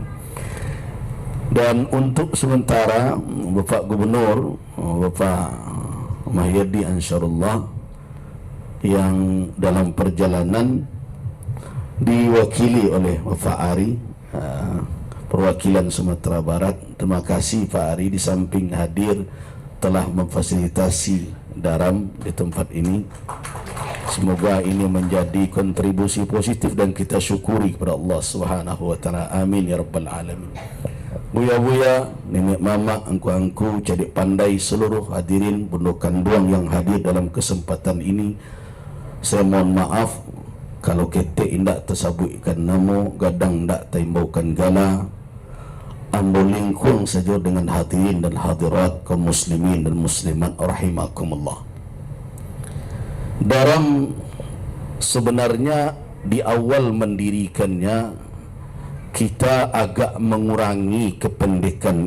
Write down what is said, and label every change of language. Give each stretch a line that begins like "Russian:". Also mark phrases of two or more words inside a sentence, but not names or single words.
Indonesian: Dan untuk sementara Bapak Gubernur, Bapak Mahyadi Ansarullah yang dalam perjalanan diwakili oleh Bapak Ari, perwakilan Sumatera Barat. Terima kasih Pak Ari, di samping hadir telah memfasilitasi daram di tempat ini. Semoga ini menjadi kontribusi positif dan kita syukuri kepada Allah
Arabic: Subhanahu wa taala. Amin ya rabbal alamin.
Minangkabau: Buya-buya, nenek mama, angku-angku, cadik pandai,
Indonesian: seluruh hadirin Bondo Kanduang yang hadir dalam kesempatan ini, saya mohon maaf kalau kita
Minangkabau: indak tersabutkan namo, gadang ndak taimbaukan gala. Ambo lingkung
Indonesian: saja dengan hadirin dan hadirat kaum muslimin dan muslimat rahimakumullah. Dalam sebenarnya di awal mendirikannya kita agak mengurangi kependekan